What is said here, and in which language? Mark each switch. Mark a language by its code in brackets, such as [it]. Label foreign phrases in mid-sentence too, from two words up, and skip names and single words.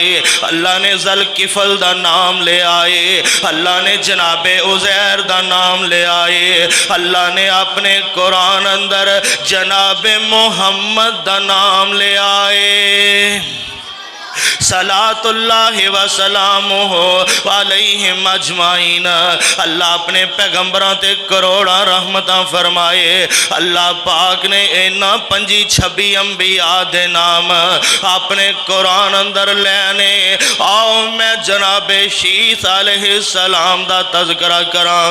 [pa] اللہ نے ذوالکفل دا ناں لے آئے. اللہ نے جنابِ عزیر دا ناں لے آئے. اللہ نے اپنے قرآن اندر جنابِ محمد دا ناں لے آئے. [ar] صلوات الله وسلامه عليهم أجمعين. [pa] اللہ اپنے پیغمبراں تے کروڑاں رحمتاں فرمائے. اللہ پاک نے انہاں 25-26 انبیاء دے ناں اپنے قرآن اندر لینے. آؤ میں جنابِ شیث علیہ السلام دا تذکرہ کراں.